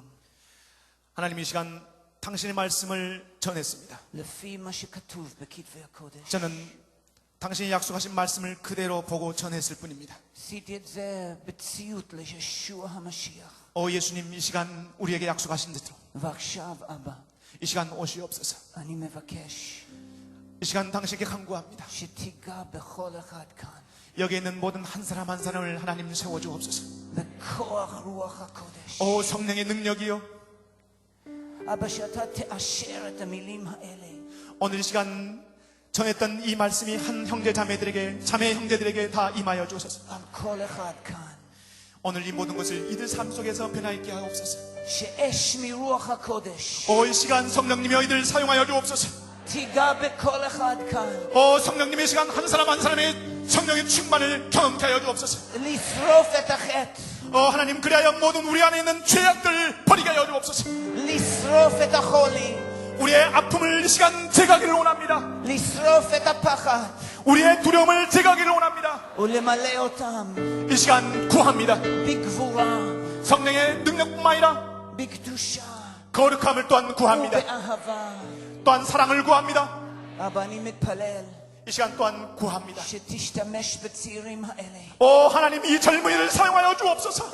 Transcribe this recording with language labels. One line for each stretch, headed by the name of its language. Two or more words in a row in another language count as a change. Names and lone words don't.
Korean: 하나님 이 시간 당신의 말씀을 전했습니다.
Hebrew: לפי מה שכתוב בכתבי הקודש.
Korean: 저는 당신이 약속하신 말씀을 그대로 보고 전했을 뿐입니다.
Hebrew: עשיתי את זה בציות לישוע המשיח.
Korean: 오 예수님, 이 시간 우리에게 약속하신 대로
Hebrew: ועכשיו, אבא,
Korean: 이 시간 오시옵소서.
Hebrew: אני מבקש
Korean: 이 시간 당신에게 간구합니다.
Hebrew: שתיגע בכל אחד כאן.
Korean: 여기 있는 모든 한 사람 한 사람을 하나님 세워주옵소서.
Hebrew: בכוח רוח הקודש.
Korean: 오 성령의 능력이요,
Hebrew: אבא, שאתה תאשר את המילים האלה.
Korean: 오늘 이 시간 전했던 이 말씀이 한 형제 자매들에게, 자매 형제들에게 다 임하여 주옵소서.
Hebrew: על כל אחד כאן.
Korean: 오늘 이 모든 것을 이들 삶 속에서 변화있게 하옵소서.
Hebrew: שאש מרוח הקודש
Korean: 오 이 시간 성령님이 이들 사용하여 주옵소서.
Hebrew: תיגע בכל אחד כאן.
Korean: 오 성령님의 시간 한 사람 한 사람의 성령의 충만을 경험케 하여 주옵소서.
Hebrew: לשרוף את החטא.
Korean: 하나님, 그리하여 모든 우리 안에 있는 죄악들 버리게 하여 주옵소서.
Hebrew: לשרוף את החולי.
Korean: 우리의 아픔을 이 시간 제거하기를 원합니다.
Hebrew: לשרוף את הפחד.
Korean: 우리의 두려움을 제거하기를 원합니다.
Hebrew: ולמלא אותם
Korean: 이 시간 구합니다.
Hebrew: בגבורה,
Korean: 성령의 능력뿐만 아니라
Hebrew: בקדושה
Korean: 거룩함을 또한 구합니다.
Hebrew: ובאהבה.
Korean: 또한 사랑을 구합니다.
Hebrew: אבא, אני מתפלל
Korean: 이 시간 또한 구합니다.
Hebrew: שתשתמש בצעירים האלה.
Korean: 오 하나님, 이 젊은이를 사용하여 주옵소서.